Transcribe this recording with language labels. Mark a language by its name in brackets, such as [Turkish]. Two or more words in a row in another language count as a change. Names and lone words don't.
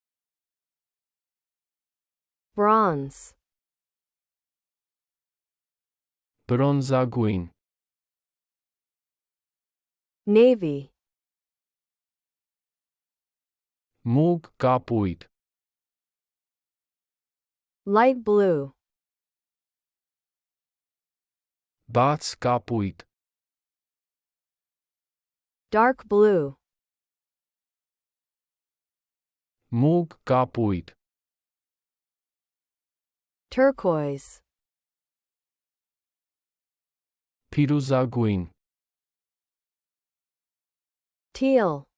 [English] bronze, [Armenian] բրոնզագույն, [English] navy, [Armenian] մուգ կապույտ, [English] light blue, [Armenian] բաց կապույտ, [English] dark blue, [Armenian] մուգ կապույտ, [English] turquoise, [Armenian] փիրուզագույն, [English] teal,